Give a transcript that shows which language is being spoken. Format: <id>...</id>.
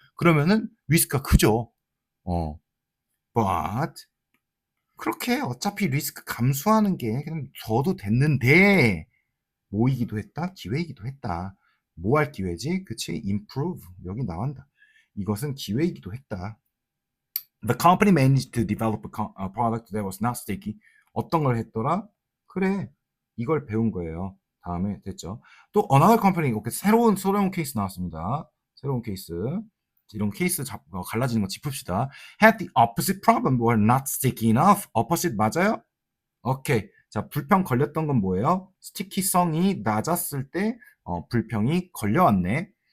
<ko>그러면은 리스크가 크죠. 어. But 그렇게 어차피 리스크 감수하는 게 그냥 줘도 됐는데 모이기도 했다, 기회이기도 했다. 뭐 할 기회지? 그치? Improve. 여기 나온다. 이것은 기회이기도 했다.</ko> <en>The company managed to develop a product that was not sticky.</en> <ko>어떤 걸 했더라? 그래, 이걸 배운 거예요. 다음에 됐죠. 또 another company, 오케이, 새로운 케이스 나왔습니다. 새로운 케이스. 이런 케이스 갈라지는 거 짚읍시다.</ko> <en>Had the opposite problem, were not sticky enough.</en> <ko>opposite 맞아요? 오케이. 자, 불평 걸렸던 건 뭐예요? 스티키성이 낮았을 때 불평이 걸려왔네.</ko>